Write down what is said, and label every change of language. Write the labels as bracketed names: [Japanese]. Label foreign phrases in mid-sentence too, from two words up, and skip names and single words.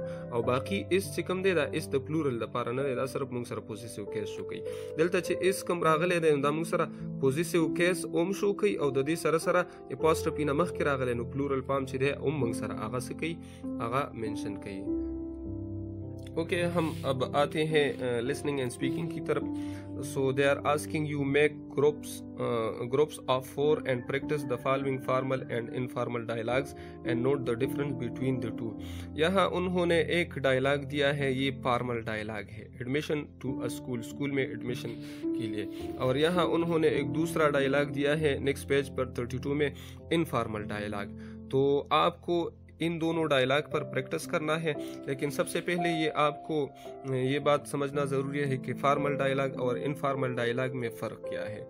[Pashto] او باقي اس چې کوم دی دا اس د پلورل لپاره نه دی دا صرف مونږ سره [English] possessive case [Pashto] شو کوي. دلته چې اس کوم راغلی دی دا مونږ سره [English] possessive case [Pashto] اوم شو کوي او د دې سره سره اپاسټرفي نه مخکې راغلی نو پلورل پام چې دی اوم مونږ سره هغه څه کوي هغه منشن کوي. [Urdu] اوکے ہم اب آتے ہیں [English] listening and speaking [Urdu] کی طرف. [English] so they are asking you make groups of 4 and practice the following formal and informal dialogues and note the difference between the two. [Urdu] یہاں انہوں نے ایک ڈائلاگ دیا ہے, یہ [English] formal dialogue [Urdu] ہے, [English] admission to a school [Urdu] میں ایڈمیشن کے لیے, اور یہاں انہوں نے ایک دوسرا ڈائلاگ دیا ہے [English] next page [Urdu] پر 32 میں, [English] informal dialogue. [Urdu] تو آپ کو ان دونوں ڈائلاگ پر پریکٹس کرنا ہے, لیکن سب سے پہلے یہ آپ کو یہ بات سمجھنا ضروری ہے کہ [English] formal dialogue [Urdu] اور [English] informal dialogue [Urdu] میں فرق کیا ہے.